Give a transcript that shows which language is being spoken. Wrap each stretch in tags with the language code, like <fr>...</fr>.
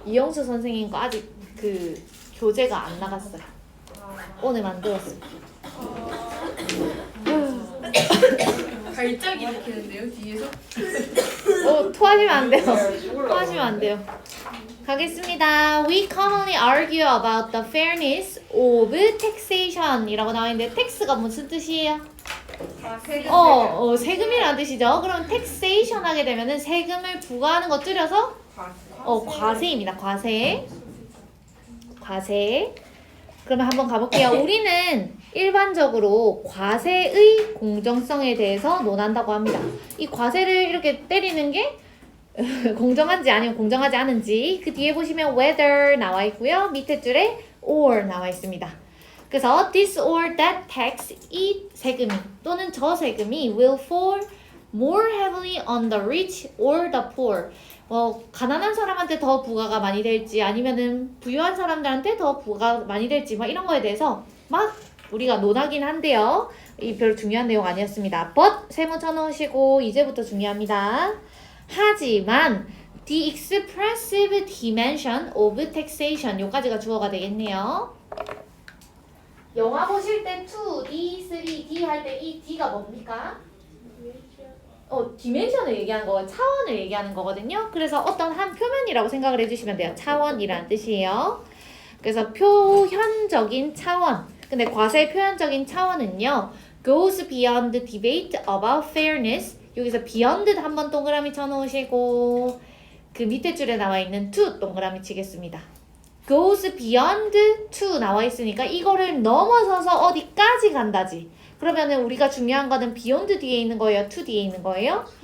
<ko>이영수 선생님 거 아직 그 교재가 안 나갔어요. 오늘 만들었어요. 발작 일으키는데요 뒤에서? 토하시면 안 돼요. 토하시면 안 돼요. 가겠습니다.</ko> <en>We commonly argue about the fairness of taxation</en> <ko>이라고 나와 있는데 tax가 무슨 뜻이에요? 세금. 세금이라는 뜻이죠. 그럼 taxation 하게 되면은 세금을 부과하는 거 줄여서 과세입니다. 과세. 그러면 한번 가볼게요. 우리는 일반적으로 과세의 공정성에 대해서 논한다고 합니다. 이 과세를 이렇게 때리는 게 공정한지 아니면 공정하지 않은지 그 뒤에 보시면 whether 나와 있고요. 밑에 줄에 or 나와 있습니다. 그래서</ko> <en>this or that tax</en> <ko>이 세금이 또는 저 세금이</ko> <en>will fall more heavily on the rich or the poor.</en> <ko>가난한 사람한테 더 부과가 많이 될지 아니면은 부유한 사람들한테 더 부과가 많이 될지 막 이런 거에 대해서 막 우리가 논하긴 한데요. 이 별로 중요한 내용 아니었습니다. but 세모 쳐놓으시고 이제부터 중요합니다. 하지만</ko> <en>the expressive dimension of taxation</en> <ko>요까지가 주어가 되겠네요. 영화 보실 때 2D, 3D 할 때 이 D가 뭡니까? 디멘션을 얘기하는 거, 차원을 얘기하는 거거든요. 그래서 어떤 한 표면이라고 생각을 해주시면 돼요. 차원이라는 뜻이에요. 그래서 표현적인 차원. 근데 과세의 표현적인 차원은요.</ko> <en>goes beyond debate about fairness.</en> <ko>여기서 beyond 한번 동그라미 쳐놓으시고 그 밑에 줄에 나와 있는 to 동그라미 치겠습니다. goes beyond to 나와 있으니까 이거를 넘어서서 어디까지 간다지. 그러면은 우리가 중요한 거는 beyond 뒤에 있는 거예요? to 뒤에 있는 거예요?</ko>